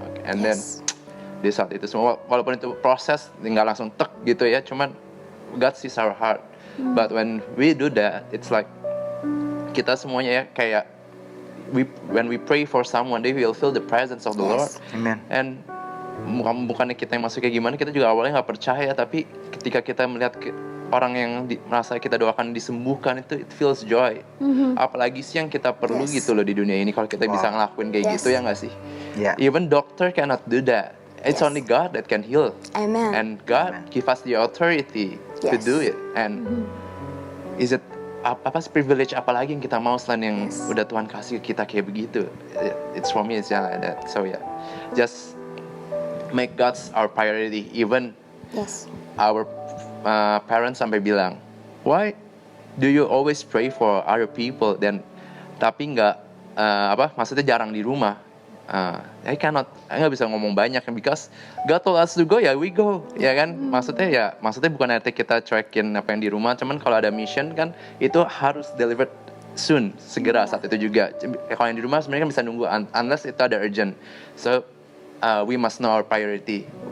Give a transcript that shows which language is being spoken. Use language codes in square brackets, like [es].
[en] And then [id] di saat itu semua, walaupun itu proses nggak langsung tek gitu ya, cuman [en] God sees our heart. But when we do that, it's like [id] kita semuanya ya kayak [en] when we pray for someone, they will feel the presence of the Lord. Amen. And [id] bukannya kita yang masuk kayak gimana, kita juga awalnya nggak percaya, tapi ketika kita melihat orang yang merasa kita doakan disembuhkan, itu [en] it feels joy. [id] Apalagi sih yang kita perlu gitu loh di dunia ini, kalau kita bisa ngelakuin kayak gitu, ya nggak sih? Ya. [en] Even doctor cannot do that. It's only God that can heal. Amen. And God give us the authority to do it. And is it [id] apa sih privilege apalagi yang kita mau selain yang udah Tuhan kasih ke kita kayak begitu? [en] It's for me, it's like that. So yeah, just make God's our priority. Even our parents [id] sampai bilang, [en] why do you always pray for other people? [id] Dan tapi nggak maksudnya jarang di rumah. [en] I [id] nggak bisa ngomong banyak, [en] because God told us to go, ya we go, [id] ya kan? Maksudnya bukan arti kita cuekin apa yang di rumah, cuman kalau ada mission kan itu harus [en] delivered soon, [id] segera saat itu juga. Kalau yang di rumah sebenarnya kan bisa nunggu [en] unless [id] itu ada urgent. [en] So we must know our priority.